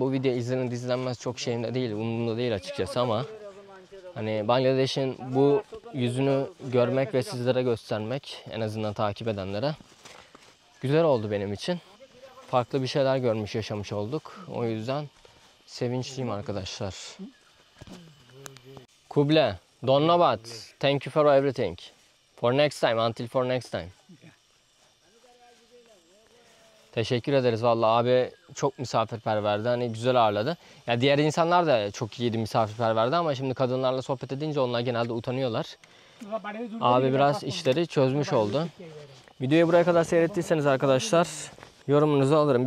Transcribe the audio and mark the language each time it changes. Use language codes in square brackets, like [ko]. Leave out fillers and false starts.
[tr] Bu video izlenir izlenmez çok şeyimde değil, umurumda değil açıkçası ama hani Bangladeş'in bu yüzünü görmek ve sizlere göstermek, en azından takip edenlere güzel oldu benim için. Farklı bir şeyler görmüş, yaşamış olduk. O yüzden sevinçliyim arkadaşlar. [en] Kuble, Donnabat, thank you for everything. For next time, until for next time. [tr] Teşekkür ederiz vallahi, abi çok misafirperverdi, hani güzel ağırladı. Ya diğer insanlar da çok iyiydi, misafirperverdi ama şimdi kadınlarla sohbet edince onlar genelde utanıyorlar. Abi biraz işleri çözmüş oldu. Videoyu buraya kadar seyrettiyseniz arkadaşlar yorumunuzu alırım.